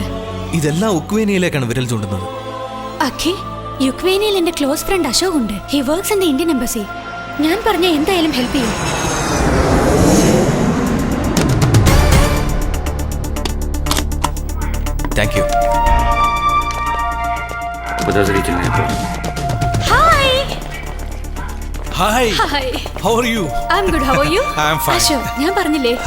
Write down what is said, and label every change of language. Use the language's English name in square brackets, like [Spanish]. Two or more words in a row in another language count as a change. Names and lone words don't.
[Malayalam] ഇതെല്ലാം ഉക്വേനിയിലേക്കാണ് വിരൽ ചൂണ്ടുന്നത്. അഖി, യുക്വേനിയിൽ എന്റെ [English] close friend [Malayalam] അശോക് ഉണ്ട്. [English] he works in the Indian embassy. [Malayalam] ഞാൻ പറഞ്ഞ എന്തായാലും ഹെൽപ്പ് ചെയ്യും. [English] thank you. [Russian] Подозрительная пара. [English] ഹായ്. ഹായ്. ഹായ്. how are you? I am good. how are you? I am fine. [Malayalam] അശോക്, ഞാൻ പറഞ്ഞില്ലേ, [English] Hi.